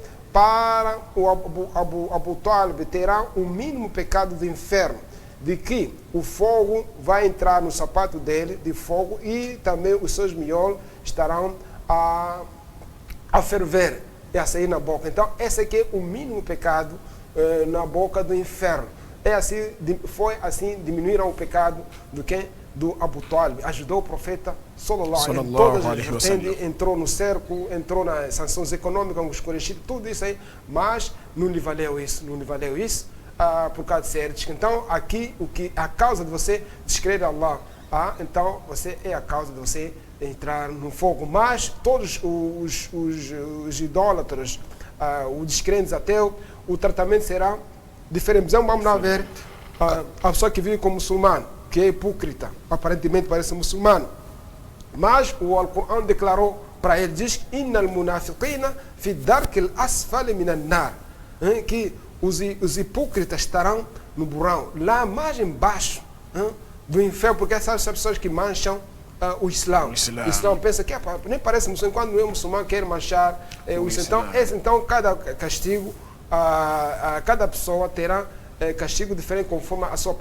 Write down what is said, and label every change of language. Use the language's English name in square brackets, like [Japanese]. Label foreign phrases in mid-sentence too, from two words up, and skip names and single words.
[Portuguese] Para o Abu Talib terá o mínimo pecado do inferno, de que o fogo vai entrar no sapato dele, de fogo, e também os seus miolos estarão a ferver e a sair na boca. Então, esse aqui é o mínimo pecado na boca do inferno. Foi assim, diminuíram o pecado do Abu Talib. Ajudou o profeta [Arabic] صلى الله عليه وسلم. [Portuguese] Entrou no cerco, entrou nas sanções econômicas, os Quraysh, tudo isso aí, mas não lhe valeu isso, por causa de ser. Então, aqui, a causa de você descrer Allah, então você é a causa de você entrar no fogo. Mas todos os idólatras, os descrentes ateus, o tratamento será diferente. Vamos lá ver a pessoa que vive como muçulmano, que é hipócrita, aparentemente parece muçulmano, mas o Alcorão declarou para ele, diz: [Arabic] إن المنافقين في الدرك الأسفل من النار. [Portuguese] que os hipócritas estarão no burão, lá mais embaixo do inferno, porque essas pessoas que mancham o Islã. O Islã pensa que nem parece muçulmano, quando o muçulmano quer manchar o Islã. Então, cada castigo, cada pessoa terá castigo diferente conforme a sua...